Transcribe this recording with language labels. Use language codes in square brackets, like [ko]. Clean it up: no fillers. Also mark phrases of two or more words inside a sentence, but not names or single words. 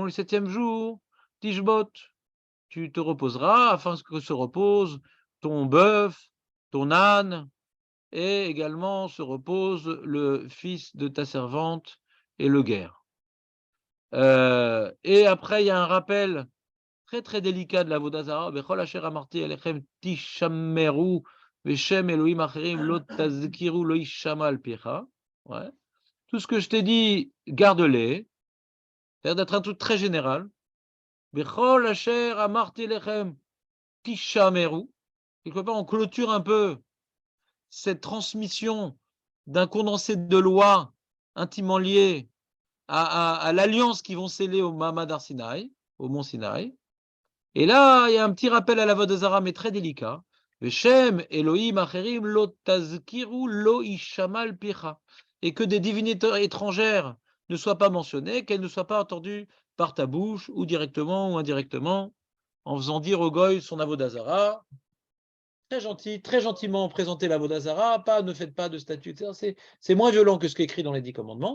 [fr] Le 7e jour, Tishbot, tu te reposeras afin que se repose ton bœuf, ton âne, et également se repose le fils de ta servante et le guerre. Et après, il y a un rappel très très délicat de la Vodazara. [he] בכל אשר אמרתי אליכם תשמרו ושם אלהים אחרים לא תזכירו לא ישמע על פיך. Ouais. [fr] Tout ce que je t'ai dit, garde-les. C'est-à-dire d'être un truc très général. [he] בכל אשר אמרתי אליכם תשמרו. [fr] Quelque part, on clôture un peu cette transmission d'un condensé de lois intimement liées à l'alliance qu'ils vont sceller au Mahamad Arsinaï, au mont Sinaï. Et là, il y a un petit rappel à la Vodazara, mais très délicat. [he] ושם אלהים אחרים לא תזכירו לא ישמע על פיך. [fr] Et que des divinités étrangères ne soient pas mentionnées, qu'elles ne soient pas entendues par ta bouche, ou directement ou indirectement, en faisant dire au goy son Avodazara. Très gentil, très gentiment présenter l'Avodazara, pas ne faites pas de statut, c'est moins violent que ce qui est écrit dans les 10 commandements.